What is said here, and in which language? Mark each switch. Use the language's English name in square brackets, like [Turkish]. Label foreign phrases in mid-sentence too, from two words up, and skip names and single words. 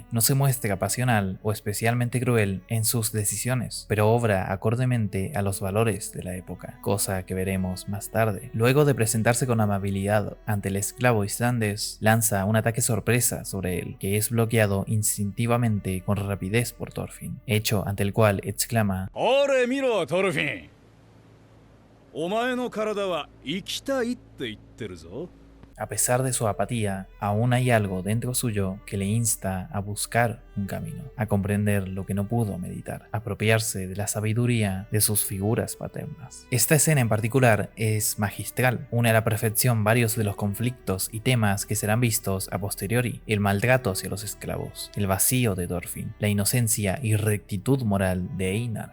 [Spanish] No se muestra pasional o especialmente cruel en sus decisiones, pero obra acordemente a los valores de la época, cosa que veremos más tarde. Luego de presentarse con amabilidad ante el esclavo islandés, lanza un ataque sorpresa sobre él, que es bloqueado instintivamente con rapidez por Thorfinn, hecho ante el cual exclama: [Japanese] ¡俺、見ろ, Thorfinn! お前の体は生きたいって言ってるぞ。 [Spanish] A pesar de su apatía, aún hay algo dentro suyo que le insta a buscar un camino, a comprender lo que no pudo meditar, a apropiarse de la sabiduría de sus figuras paternas. Esta escena en particular es magistral, une a la perfección varios de los conflictos y temas que serán vistos a posteriori: el maltrato hacia los esclavos, el vacío de Thorfinn, la inocencia y rectitud moral de Einar.